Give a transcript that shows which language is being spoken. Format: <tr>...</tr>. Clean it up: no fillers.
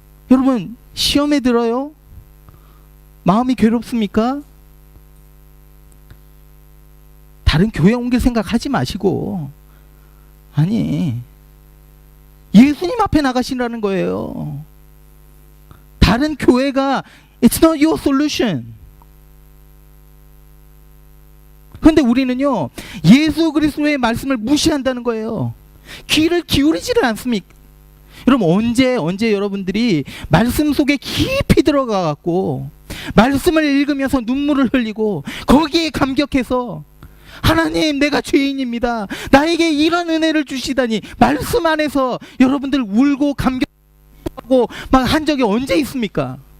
<ko>여러분, 시험에 들어요? 마음이 괴롭습니까? 다른 교회 옮길 생각하지 마시고, 아니, 예수님 앞에 나가시라는 거예요. 다른 교회가</ko> <en>It's not your solution.</en> <ko>그런데 우리는요, 예수 그리스도의 말씀을 무시한다는 거예요. 귀를 기울이지를 않습니까? 여러분, 언제 여러분들이 말씀 속에 깊이 들어가 갖고 말씀을 읽으면서 눈물을 흘리고 거기에 감격해서 하나님, 내가 죄인입니다, 나에게 이런 은혜를 주시다니, 말씀 안에서 여러분들 울고 감격하고 막 한 적이 언제 있습니까?</ko>